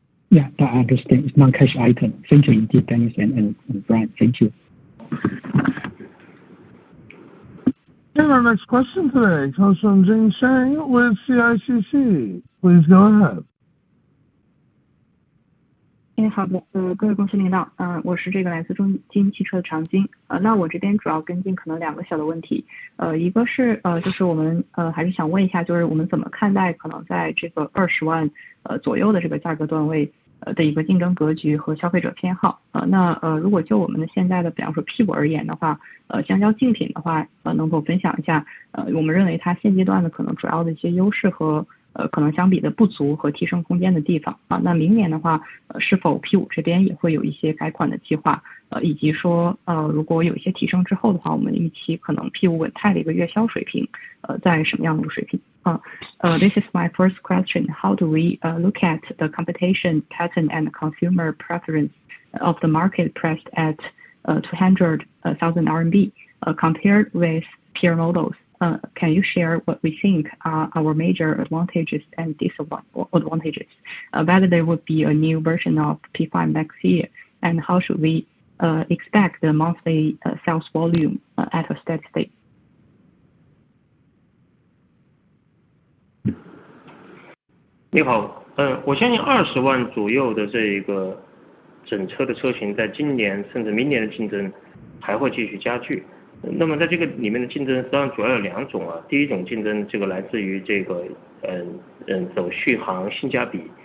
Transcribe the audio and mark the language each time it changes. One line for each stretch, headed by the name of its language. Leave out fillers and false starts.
English: Yeah, I understand. It's non-cash item. Thank you indeed, Dennis and Brian. Thank you. And our next question today comes from Jing Shang with CICC. Please go ahead.
Chinese: 好的，各位公司领导，我是来自中金汽车的常金，那我这边主要跟进可能2个小的问题，一个是就是我们还是想问一下，就是我们怎么看待可能在这个20万左右的这个价格段位的一个竞争格局和消费者偏好，那如果就我们的现在的比方说 P5 而言的话，相较竞品的话，能否分享一下我们认为它现阶段的可能主要的一些优势和可能相比的不足和提升空间的地方啊？那明年的话，是否 P5 这边也会有一些改款的计划？以及说如果有一些提升之后的话，我们预期可能 P5 稳态的一个月销水平在什么样的一个水平？
English: This is my first question. How do we look at the competition pattern and consumer preference of the market priced at 200,000 RMB compared with peer models? Can you share what we think are our major advantages and disadvantages? Whether there would be a new version of P5 next year, and how should we expect the monthly sales volume at a steady state?
Chinese: 你好，我相信20万左右的这个整车的车型，在今年甚至明年的竞争还会继续加剧。那么在这个里面的竞争实际上主要有2种啊。第一种竞争，这个来自于这个走续航性价比。